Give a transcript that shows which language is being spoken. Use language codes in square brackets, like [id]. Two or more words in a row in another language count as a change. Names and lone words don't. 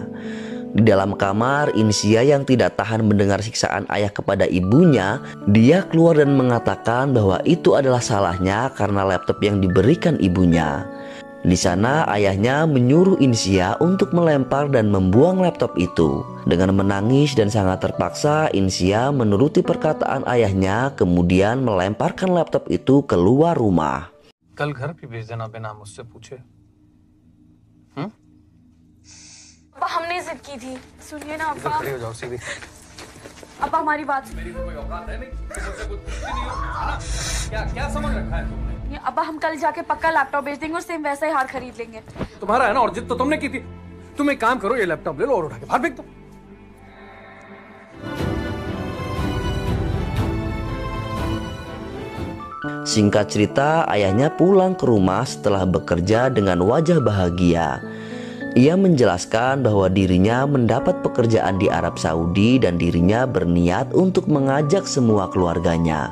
[id] Di dalam kamar, Insia yang tidak tahan mendengar siksaan ayah kepada ibunya, dia keluar dan mengatakan bahwa itu adalah salahnya karena laptop yang diberikan ibunya. Di sana ayahnya menyuruh Insia untuk melempar dan membuang laptop itu. Dengan menangis dan sangat terpaksa, Insia menuruti perkataan ayahnya, kemudian melemparkan laptop itu keluar rumah. [hi] कल घर पे भेज देना बिना मुझसे पूछे। अब्बा हमने जिद की थी, सुनिए ना इधर अब्बा। खड़े हो जाओ सीधे। अब्बा हमारी बात मेरी कोई औकात है नहीं, तुम मुझसे कुछ पूछती नहीं हो, है ना? क्या क्या समझ रखा है तुमने? सुनिए अब्बा, हम कल जाके पक्का लैपटॉप बेच देंगे और सेम वैसा ही हार खरीद लेंगे। तुम्हारा है ना, और जिद तो तुमने की थी। तुम एक काम करो, ये लैपटॉप ले लो और उठा के बाहर फेंक दो। [id] Singkat cerita, ayahnya pulang ke rumah setelah bekerja dengan wajah bahagia. Ia menjelaskan bahwa dirinya mendapat pekerjaan di Arab Saudi dan dirinya berniat untuk mengajak semua keluarganya.